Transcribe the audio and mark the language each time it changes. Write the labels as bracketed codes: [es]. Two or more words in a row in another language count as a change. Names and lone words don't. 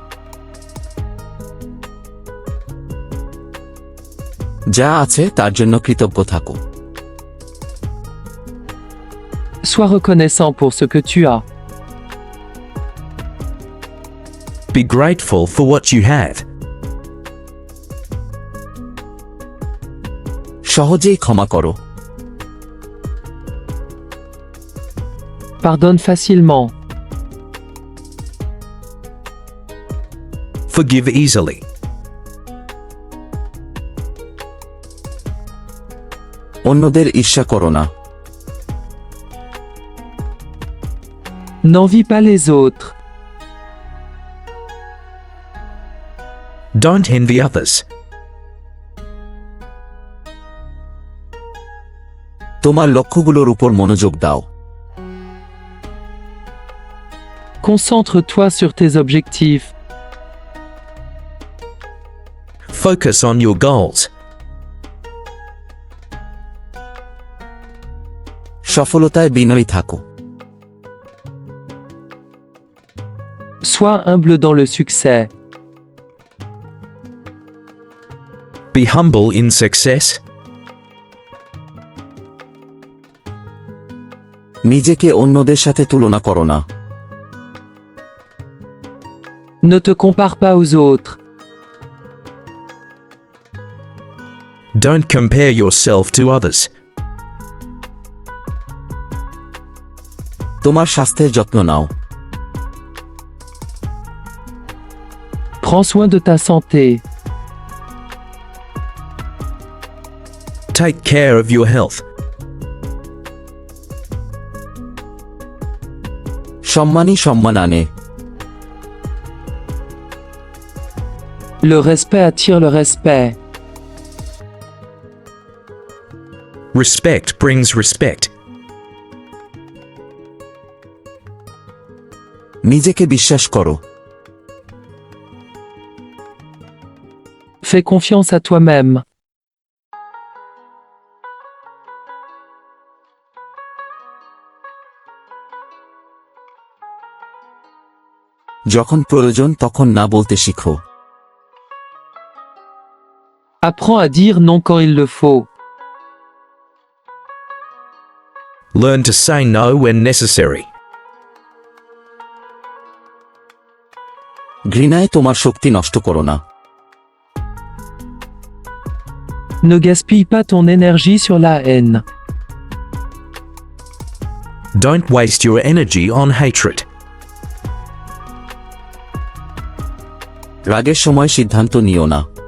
[bn] যা আছে তার জন্য কৃতজ্ঞ থাকো। [fr] Sois reconnaissant pour ce que tu as. [en] Be grateful for what you have. [bn] সহজেই ক্ষমা করো। [fr] Pardonne facilement. [en] Forgive easily. [bn] অন্যদের ঈর্ষা করো না। [fr] N'envie pas les autres. [en] Don't envy others. [bn] তোমার লক্ষ্যগুলোর উপর মনোযোগ দাও। [fr] Concentre-toi sur tes objectifs. [en] Focus on your goals. [bn] সফলতায় বিনয়ী থাকো। [fr] Sois humble dans le succès. [en] Be humble in success. [bn] নিজেকে অন্যদের সাথে তুলনা করো না। [fr] Ne te compare pas aux autres. [en] Don't compare yourself to others. [bn] তোমার স্বাস্থ্যের যত্ন নাও। [fr] Prends soin de ta santé. [en] Take care of your health. [bn] সম্মানই সম্মান আনে। [fr] Le respect attire le respect. [en] Respect brings respect. [bn] নিজেকে বিশ্বাস করো। [fr] Fais confiance à toi-même. [bn] যখন প্রয়োজন তখন না বলতে শিখো। [fr] Apprends à dire non quand il le faut. [en] Learn to say no when necessary. [bn] ঘৃণায় তোমার শক্তি নষ্ট করো না। [fr] Ne gaspille pas ton énergie sur la haine. [en] Don't waste your energy on hatred. [bn] রাগের সময় সিদ্ধান্ত নিও না।